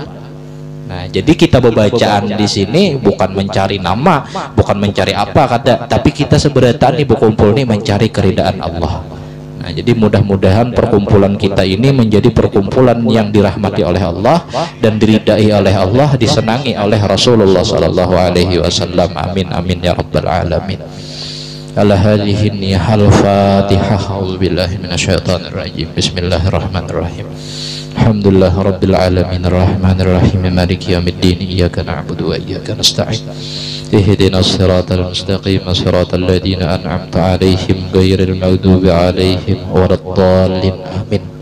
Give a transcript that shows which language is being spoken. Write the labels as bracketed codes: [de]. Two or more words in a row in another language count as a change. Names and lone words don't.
[bjn] Nah jadi kita bebacaan di sini bukan mencari nama bukan mencari apa kata tapi kita seberetaan nih berkumpul nih mencari keridaan Allah. Nah jadi mudah-mudahan perkumpulan kita ini menjadi perkumpulan yang dirahmati oleh Allah dan diridai oleh Allah, disenangi oleh Rasulullah [ar] صلى الله عليه وسلم. آمين آمين يا رب العالمين. على هذه النية الفاتحة. أعوذ بالله من الشيطان الرجيم بسم الله الرحمن الرحيم. الحمد لله رب العالمين الرحمن الرحيم مالك يوم الدين إياك نعبد وإياك نستعين. اهدنا الصراط المستقيم صراط الذين أنعمت عليهم غير المغضوب عليهم ولا الضالين آمين.